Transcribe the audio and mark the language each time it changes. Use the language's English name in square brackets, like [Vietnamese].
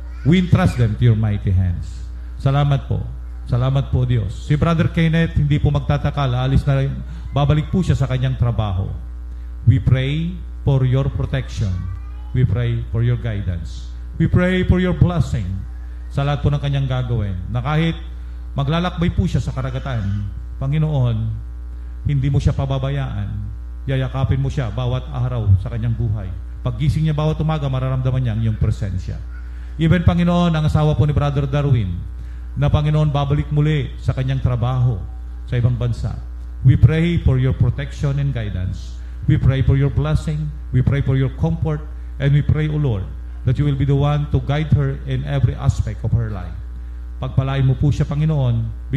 [English] We entrust them to your mighty hands. [Filipino] Salamat po. Salamat po, Diyos. Si Brother Kenneth, hindi po magtatakal, alis na rin, babalik po siya sa kanyang trabaho. [English] We pray for your protection. We pray for your guidance. We pray for your blessing [Filipino] sa lahat po ng kanyang gagawin. Na kahit maglalakbay po siya sa karagatan, Panginoon, hindi mo siya pababayaan. Yayakapin mo siya bawat araw sa kanyang buhay. Paggising niya bawat umaga, mararamdaman niya ang iyong presensya. Even, Panginoon, ang asawa po ni Brother Darwin, na Panginoon, babalik muli sa kanyang trabaho sa ibang bansa. [English] We pray for your protection and guidance. We pray for your blessing. We pray for your comfort. And we pray, O Lord, that you will be the one to guide her in every aspect of her life. [Filipino] Pagpalain mo po siya, Panginoon.